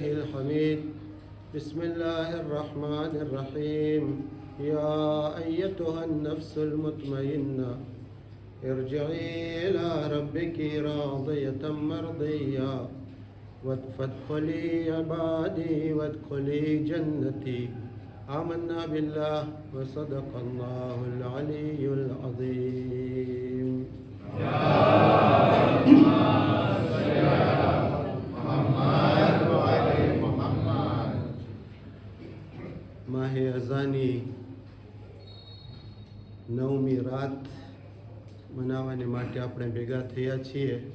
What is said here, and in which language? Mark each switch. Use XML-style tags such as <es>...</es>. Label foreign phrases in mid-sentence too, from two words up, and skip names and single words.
<ar>الحميد بسم الله الرحمن الرحيم يا أيتها النفس المطمئنة ارجعي إلى ربك راضية مرضية فادخلي عبادي وادخلي جنتي آمنا بالله وصدق الله العلي العظيم</ar> <gu>માહે અઝાની નવમી રાત મનાવવાની માટે આપણે ભેગા થયા છીએ.</gu>